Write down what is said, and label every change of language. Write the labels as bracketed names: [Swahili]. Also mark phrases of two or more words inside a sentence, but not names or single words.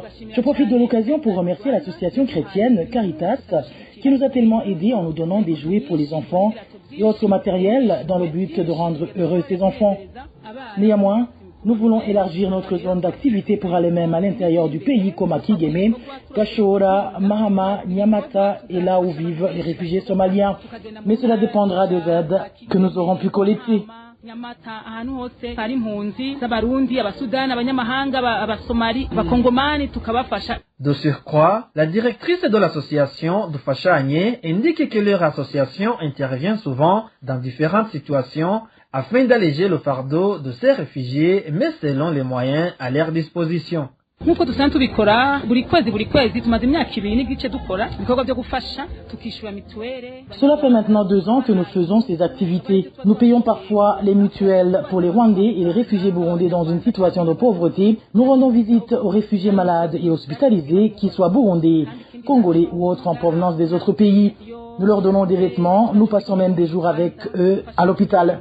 [French] Je profite de l'occasion pour remercier l'association chrétienne Caritas qui nous a tellement aidés en nous donnant des jouets pour les enfants et autres matériels dans le but de rendre heureux ces enfants. Néanmoins, nous voulons élargir notre zone d'activité pour aller même à l'intérieur du pays comme à Kigeme, Gashora, Mahama, Nyamata et là où vivent les réfugiés somaliens. Mais cela dépendra des aides que nous aurons pu collecter. [Kinyarwanda] Nyamata ahantu hose hari impunzi z'abarundi abasudani abanyamahanga abasomali abakongomani tukabafasha. [French] De surcroît, la directrice de l'association de Fashanye indique que leur association intervient souvent dans différentes situations afin d'alléger le fardeau de ces réfugiés, mais selon les moyens à leur disposition. [Kinyarwanda] Nkuko dusanzwe tubikora buri kwezi tumaze imyaka 2 n'igice dukora ibikorwa byo gufasha tukishura mituwele. [French] Cela fait maintenant 2 ans que nous faisons ces activités. Nous payons parfois les mutuelles pour les Rwandais et les réfugiés burundais dans une situation de pauvreté. Nous rendons visite aux réfugiés malades et hospitalisés, qu'ils soient burundais, congolais ou autres en provenance des autres pays. Nous leur donnons des vêtements, nous passons même des jours avec eux à l'hôpital.